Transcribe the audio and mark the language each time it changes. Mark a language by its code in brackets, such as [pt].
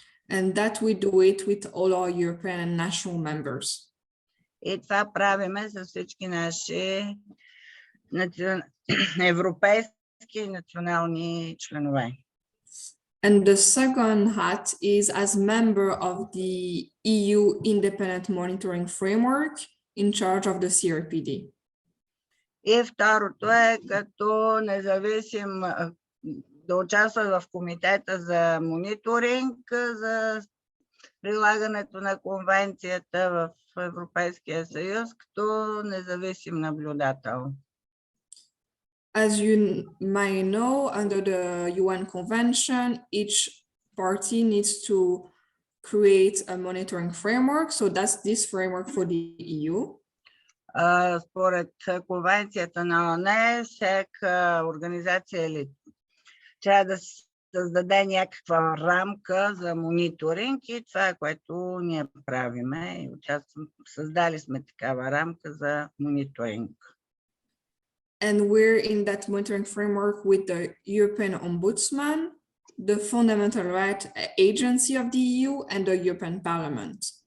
[en] And that we do it with all our European and national members. [bg] И това правиме с всички наши европейски и национални членове. [en] And the second hat is as member of the EU Independent Monitoring Framework in charge of the CRPD. [bg] И второто е като независим да участва в комитета за мониторинг за прилагането на конвенцията в Европейския съюз като независим наблюдател. [en] As you may know, under the UN Convention, each party needs to create a monitoring framework. So that's this framework for the EU. [bg] Според конвенцията на ООН, всяка организация трябва да създаде някаква рамка за мониторинг и това е което ние правиме. Създали сме такава рамка за мониторинг. [en] And we're in that monitoring framework with the European Ombudsman, the Fundamental Rights Agency of the EU, and the European Parliament.